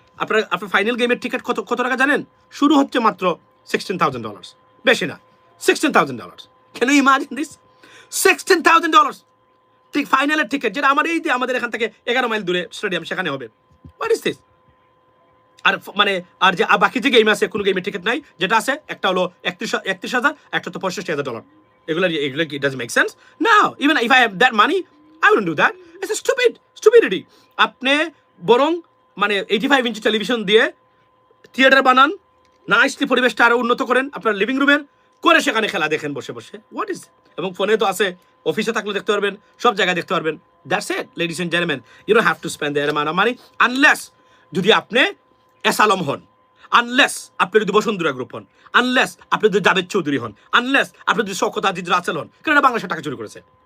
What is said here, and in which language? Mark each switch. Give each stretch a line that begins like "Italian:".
Bangla: আপনার ফাইনাল গেমের টিকিট কত টাকা জানেন? শুরু হচ্ছে মাত্র $16,000, বেশি না, $16,000।
English: Can you imagine this?
Bangla: $16,000 ঠিক ফাইনালের টিকিট, যেটা আমাদের এখান থেকে 11 মাইল দূরে স্টেডিয়াম, সেখানে হবে।
English: What is this?
Bangla: আর মানে আর যে বাকি যে গেম আছে, কোনো গেমের টিকিট নাই, যেটা আছে একটা হলো $31,000, একটা তো $65,000। এগুলো
English: it doesn't make sense. Now, even if I have that money, I wouldn't do that. It's a stupidity.
Bangla: আপনি বরং মানে 85 ইঞ্চি টেলিভিশন দিয়ে থিয়েটার বানান, নাইসলি পরিবেশটা আরো উন্নত করেন আপনার লিভিং রুমের, করে সেখানে খেলা দেখেন বসে বসে।
English: What is?
Bangla: এবং ফোনে তো আছে, অফিসে থাকলে দেখতে পারবেন, সব জায়গায় দেখতে পারবেন।
English: that's it ladies and gentleman, you don't have to spend that amount of money unless
Bangla: যদি আপনি এসালম হন, আনলেস আপনি যদি বসুন্ধরা গ্রুপ হন, আনলেস আপনি যদি জাভেদ চৌধুরী হন, আনলেস আপনি যদি শওকত আজিজ রাসেল হন, কারণ এটা বাংলাদেশের টাকা চুরি করেছে।